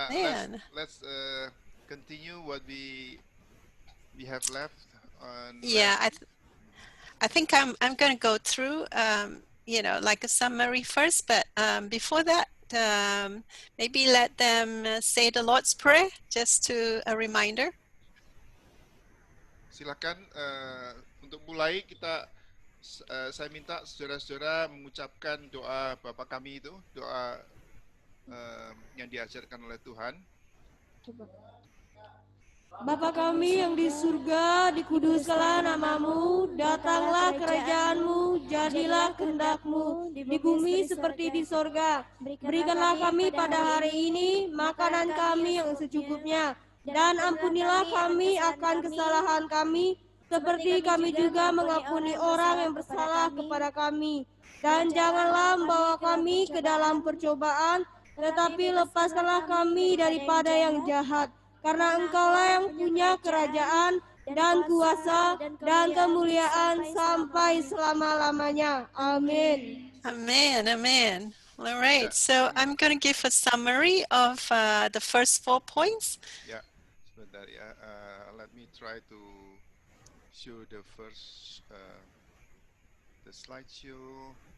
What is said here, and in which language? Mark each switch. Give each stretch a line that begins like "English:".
English: Yeah, let's continue what we have left on. Yeah, I think I'm going to go through like a summary first, but before that, maybe let them say the Lord's Prayer just to a reminder.
Indonesian: Silakan untuk mulai saya minta saudara-saudara mengucapkan doa Bapa kami itu, doa yang diajarkan oleh Tuhan. Bapa kami yang di surga, dikuduskanlah namamu, datanglah kerajaanmu, jadilah kehendakmu, di bumi seperti di sorga. Berikanlah kami pada hari ini makanan kami yang secukupnya, dan ampunilah kami akan kesalahan kami, seperti kami juga mengampuni orang yang bersalah kepada kami. Dan janganlah membawa kami ke dalam percobaan, tetapi lepaskanlah kami daripada yang jahat. Karena engkaulah yang punya kerajaan dan kuasa dan kemuliaan sampai selama-lamanya. Amin.
English: Amen, amen. All right,
Indonesian: Ya,
English: so I'm going to give a summary of the first 4 points.
Indonesian: ya, sebentar ya.
English: Let me try to show the first the slideshow.